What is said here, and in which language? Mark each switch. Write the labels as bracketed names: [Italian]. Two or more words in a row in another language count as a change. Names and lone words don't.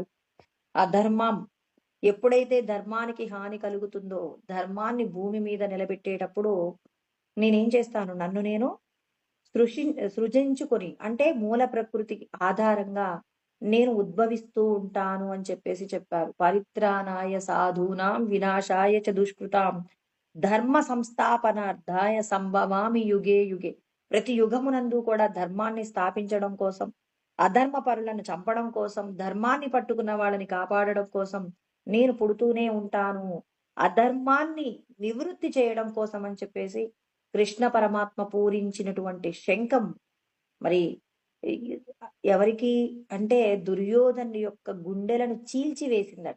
[Telugu] అధర్మం ఎప్పుడైతే ధర్మానికి హాని కలుగుతుందో, ధర్మాన్ని భూమి మీద నిలబెట్టేటప్పుడు నేనేం చేస్తాను, నన్ను నేను సృజించుకొని అంటే మూల ప్రకృతికి ఆధారంగా నేను ఉద్భవిస్తూ ఉంటాను అని చెప్పేసి చెప్పారు. [Sanskrit] పరిత్రాణాయ సాధూనాం వినాశాయ చ దుష్కృతాం ధర్మ సంస్థాపనార్థాయ సంభవామి యుగే యుగే. [Telugu] ప్రతి యుగమునందు కూడా ధర్మాన్ని స్థాపించడం కోసం, అధర్మ పరులను చంపడం కోసం, ధర్మాన్ని పట్టుకున్న వాళ్ళని కాపాడడం కోసం నేను పుడుతూనే ఉంటాను, అధర్మాన్ని నివృత్తి చేయడం కోసం అని చెప్పేసి కృష్ణ పరమాత్మ పూరించినటువంటి శంఖం మరి ఎవరికి అంటే దుర్యోధను యొక్క గుండెలను చీల్చివేసిందట.